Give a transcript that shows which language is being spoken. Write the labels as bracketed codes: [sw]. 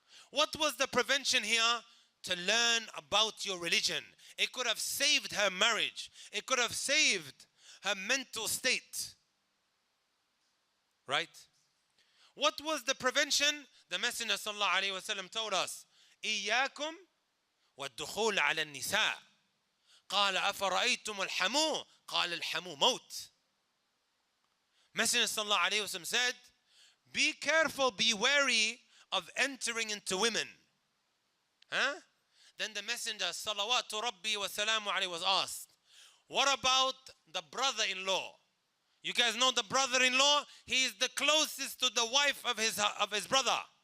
[en] What was the prevention here? To learn about your religion. It could have saved her marriage. It could have saved her mental state. Right? What was the prevention? The Messenger sallallahu alaihi wasallam told us, [ar] إِيَّاكُمْ والدخول على النساء. قال أفرأيتم الحمو؟ قال الحمو موت. [en] Messenger sallallahu alayhi wa sallam said, be careful, be wary of entering into women. Huh? Then the Messenger salawatu rabbi wa salamu alayhi was asked, what about the brother-in-law? You guys know the brother-in-law? He is the closest to the wife of his brother.